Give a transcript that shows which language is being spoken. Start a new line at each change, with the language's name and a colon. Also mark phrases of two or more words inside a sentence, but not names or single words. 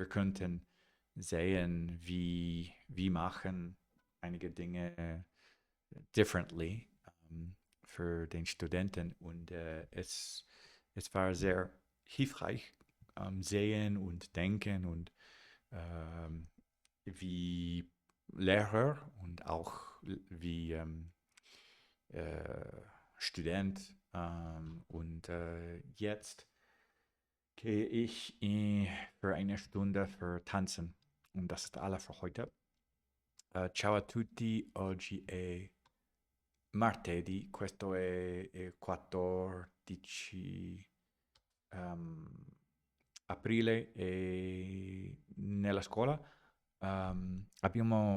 German: könnten sehen, wie machen einige Dinge differently für den Studenten und es war sehr hilfreich sehen und denken und ähm, wie Lehrer und auch wie äh, Student und jetzt gehe ich für eine Stunde für Tanzen und das ist alles für heute.
Italian: Ciao a tutti, oggi è martedì, questo è 14 ehm, aprile e nella scuola abbiamo